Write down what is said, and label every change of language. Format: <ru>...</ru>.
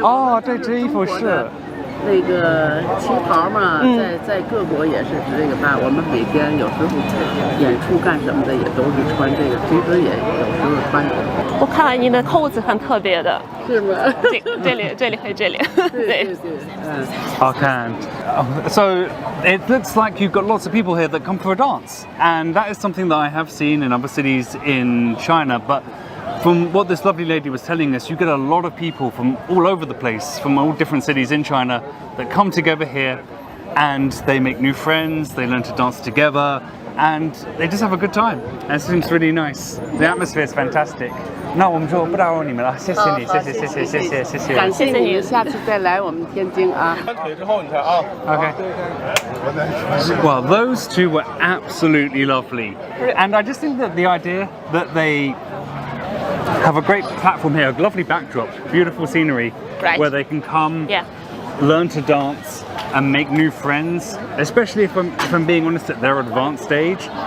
<zh>哦，对，这衣服是。那个旗袍嘛，在各国也是这个办。我们每天有时候演出干什么的也都是穿这个，平时也有时候穿。我看了你的扣子很特别的，是吗？这里和这里，对。好看。</zh> <en>So it looks like you've got lots of people here that come for a dance, and that is something that I have seen in other cities in China, but. From what this lovely lady was telling us, you get a lot of people from all over the place, from all different cities in China, that come together here and they make new friends, they learn to dance together, and they just have a good time. And it seems really nice. The atmosphere is fantastic.</en> <zh>那我们就不打扰你们了，谢谢你，谢谢。感谢你，下次再来我们天津啊。</zh> <en>Okay. Well, those two were absolutely lovely, and I just think that the idea that they have a great platform here, a lovely backdrop, beautiful scenery, where they can come, learn to dance and make new friends, especially if I'm being honest at their advanced age.</en>